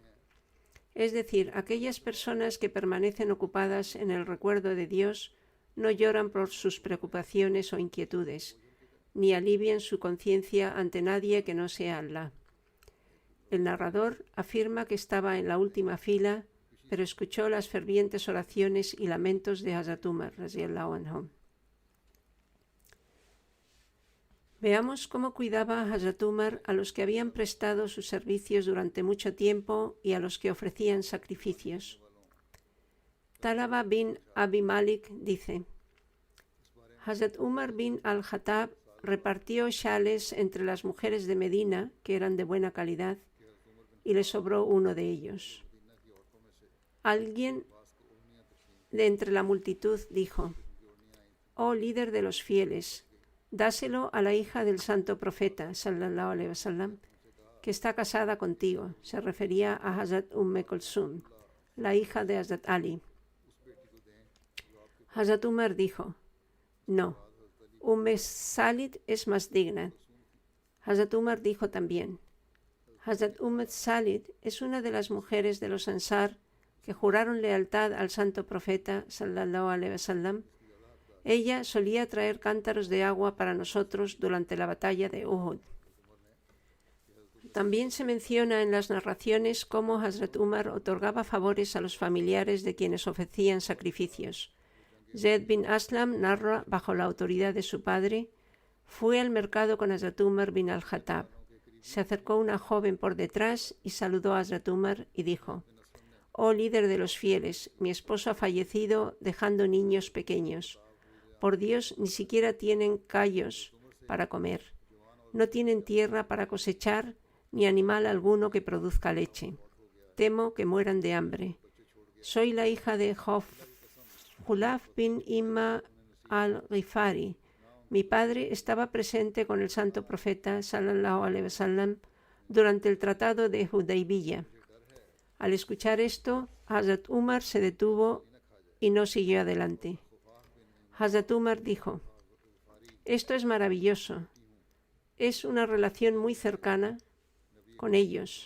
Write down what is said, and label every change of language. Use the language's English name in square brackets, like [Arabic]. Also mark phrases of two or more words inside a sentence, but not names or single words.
[Spanish] Es decir, aquellas personas que permanecen ocupadas en el recuerdo de Dios no lloran por sus preocupaciones o inquietudes, ni alivian su conciencia ante nadie que no sea Allah. El narrador afirma que estaba en la última fila, pero escuchó las fervientes oraciones y lamentos de Hazrat Umar, [Arabic] رضي الله عنه. [Spanish] Veamos cómo cuidaba Hazrat Umar a los que habían prestado sus servicios durante mucho tiempo y a los que ofrecían sacrificios. Talaba bin Abi Malik dice: Hazrat Umar bin al-Khattab repartió shales entre las mujeres de Medina, que eran de buena calidad, y le sobró uno de ellos. Alguien de entre la multitud dijo: oh líder de los fieles, dáselo a la hija del santo profeta, [Arabic] صلى الله عليه وسلم, [Spanish] que está casada contigo. Se refería a Hazrat Kulsum, la hija de Hazrat Ali. Hazrat Umar dijo: no, Salid es más digna. Hazrat Umar dijo también: Hazrat Salid es una de las mujeres de los Ansar que juraron lealtad al santo profeta, [Arabic] صلى الله عليه وسلم. [Spanish] Ella solía traer cántaros de agua para nosotros durante la batalla de Uhud. También se menciona en las narraciones cómo Hazrat Umar otorgaba favores a los familiares de quienes ofrecían sacrificios. Zayd bin Aslam narra, bajo la autoridad de su padre, fue al mercado con Hazrat Umar bin al-Khattab. Se acercó una joven por detrás y saludó a Hazrat Umar y dijo: «Oh líder de los fieles, mi esposo ha fallecido dejando niños pequeños. Por Dios, ni siquiera tienen callos para comer. No tienen tierra para cosechar ni animal alguno que produzca leche. Temo que mueran de hambre. Soy la hija de Khulaf bin Imma al-Ghifari. Mi padre estaba presente con el santo profeta [Arabic] صلى الله عليه وسلم [Spanish] durante el tratado de Hudaybiyah». Al escuchar esto, Hazrat Umar se detuvo y no siguió adelante. Hazrat Umar dijo: «Esto es maravilloso. Es una relación muy cercana con ellos».